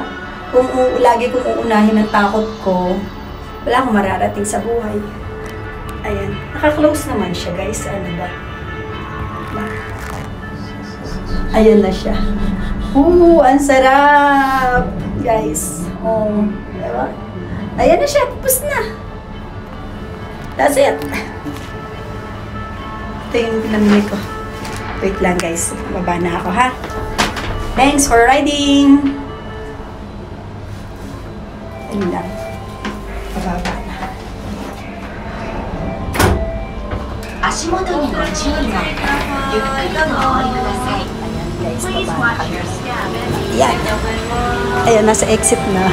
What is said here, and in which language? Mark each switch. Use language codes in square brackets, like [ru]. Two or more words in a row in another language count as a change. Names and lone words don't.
[tl] Kung lagi kong uunahin ang takot ko, wala akong mararating sa buhay. Ayan. Naka-close naman siya, guys. Ano ba? Ayan na siya. Ang sarap! Guys. Oh. Diba? Ayan na siya. Tapos na. [en] That's it. [tl] Ito yung pinamili ko. Wait lang, guys. Baba na ako, ha? [en] Thanks for riding! [tl] Ayun lang. Bababa na. [ja] 足元にご注意のほか、ゆっくりとお降りください。 [tl] Ayan guys, baba na kami. Ayan. Ayan, nasa exit na.